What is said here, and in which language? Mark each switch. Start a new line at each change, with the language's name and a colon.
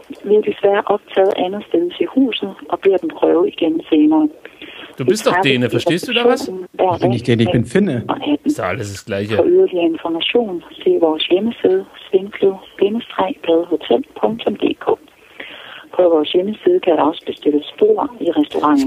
Danish: Vi er desværre optaget andet sted i huset og bliver den prøve igen senere.
German: Du bist doch Däne, verstehst du da was? Bin ich Däne, ich bin Finne. Ist da alles das Gleiche.
Danish: For yderligere information, se vores hjemmeside svinkelgadehotel.dk. På vores hjemmeside kan der også bestilles bord i restauranten.